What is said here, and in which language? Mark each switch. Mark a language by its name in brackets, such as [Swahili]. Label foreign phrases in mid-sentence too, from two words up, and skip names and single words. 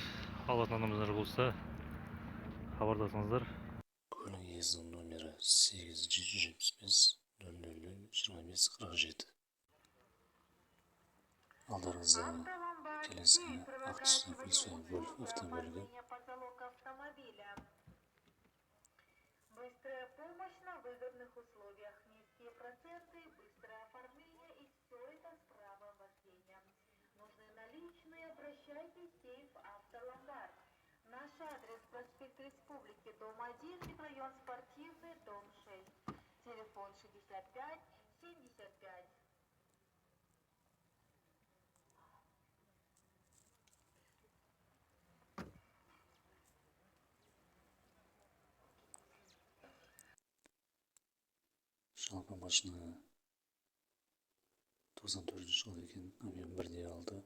[Kazakh] Алатын адамдар болса хабарласыңыздар. Көлік иесінің номері 8775 00 25 47. Алдарыңызда келесі ақ түсті Volkswagen Golf автокөлігі. [Russian] Быстрая помощь на выгодных условиях, низкие проценты, быстрое оформление и все это с правом вождения. Нужны наличные, обращайтесь в сейф Автоломбард. Наш адрес: проспект Республики, дом 1, микрорайон Спортивный, дом 6. Телефон 65 75. [Kazakh] Жалпы машина 94 жыл екен, объем 1,6.